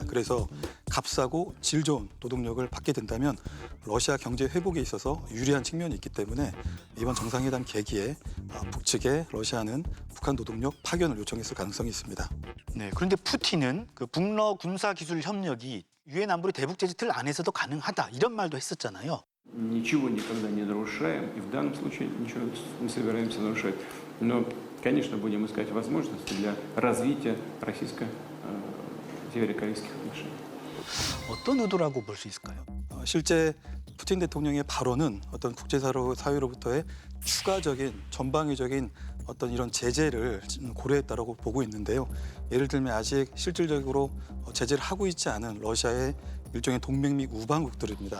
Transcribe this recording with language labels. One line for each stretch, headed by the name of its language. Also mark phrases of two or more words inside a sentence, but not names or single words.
Korean: 그래서 값싸고 질 좋은 노동력을 받게 된다면 러시아 경제 회복에 있어서 유리한 측면이 있기 때문에 이번 정상회담 계기에 북측에 러시아는 북한 노동력 파견을 요청했을 가능성이 있습니다. 네, 그런데 푸틴은 그 북러 군사기술 협력이 유엔 안보리 대북 제재 틀 안에서도 가능하다 이런 말도 했었잖아요.
Russian: Ничего никогда не нарушаем, и в данном случае ничего не собираемся нарушать. Но, конечно, будем искать возможности для развития российско-северокорейских отношений.
Korean: 어떤 의도라고 볼 수 있을까요? 실제 푸틴 대통령의 발언은 어떤 국제사회로부터의 추가적인 전방위적인 어떤 이런 제재를 고려했다라고 보고 있는데요. 예를 들면 아직 실질적으로 제재를 하고 있지 않은 러시아의 일종의 동맹 및 우방국들입니다.